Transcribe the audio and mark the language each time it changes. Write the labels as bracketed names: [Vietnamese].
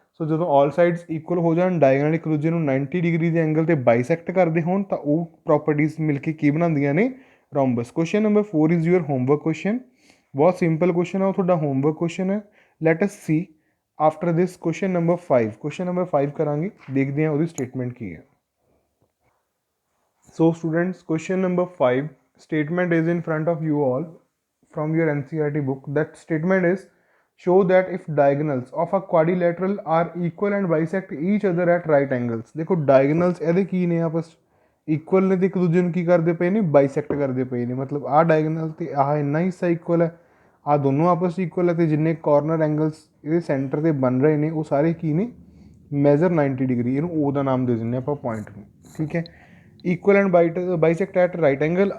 [Punjabi] ਸੋ ਜਦੋਂ ਆਲ sides equal ਹੋ ਜਾਣ, ਡਾਇਗਨਲ ਇੱਕ ਦੂਜੇ ਨੂੰ 90 ਡਿਗਰੀ ਦੇ ਐਂਗਲ 'ਤੇ ਬਾਈਸੈਕਟ ਕਰਦੇ ਹੋਣ, ਤਾਂ ਉਹ ਪ੍ਰੋਪਰਟੀਜ਼ ਮਿਲ ਕੇ ਕੀ ਬਣਾਉਂਦੀਆਂ ਨੇ, rhombus. [English] Question number 4 is your homework question. [Punjabi] ਬਹੁਤ ਸਿੰਪਲ ਕੁਐਸਚਨ ਆ, ਉਹ ਤੁਹਾਡਾ ਹੋਮਵਰਕ ਕੁਐਸਚਨ ਹੈ। [English] Let us see after this question number 5। [Punjabi] Question number 5 ਕਰਾਂਗੇ, ਦੇਖਦੇ ਹਾਂ ਉਹਦੀ ਸਟੇਟਮੈਂਟ ਕੀ ਹੈ। [English] So students, question number 5 statement is in front of you all from your NCERT book. That statement is, show that if diagonals of a quadrilateral are equal and bisect each other at right angles। [Punjabi] देखो diagonals ਇਹਦੇ ਕੀ ਨੇ, ਆਪਸ equal ਨੇ ਤੇ ਇੱਕ ਦੂਜੇ ਨੂੰ ਕੀ ਕਰਦੇ ਪਏ ਨੇ, ਬਾਈਸੈਕਟ ਕਰਦੇ ਪਏ ਨੇ। ਮਤਲਬ ਆਹ ਡਾਇਗਨਲ ਤੇ ਆਹ ਇੰਨਾ ਹਿੱਸਾ ਇਕੁਅਲ ਹੈ, ਆਹ ਦੋਨੋਂ ਆਪਸ ਇਕੁਅਲ ਹੈ, ਅਤੇ ਜਿੰਨੇ ਕਾਰਨਰ ਐਂਗਲਸ ਇਹਦੇ ਸੈਂਟਰ 'ਤੇ ਬਣ ਰਹੇ ਨੇ ਉਹ ਸਾਰੇ ਕੀ ਨੇ, ਮੈਜ਼ਰ 90 ਡਿਗਰੀ। ਇਹਨੂੰ O ਦਾ ਨਾਮ ਦੇ ਦਿੰਦੇ ਆਪਾਂ ਪੁਆਇੰਟ ਨੂੰ। ਠੀਕ ਹੈ, [English] Equal and bisect at right angle.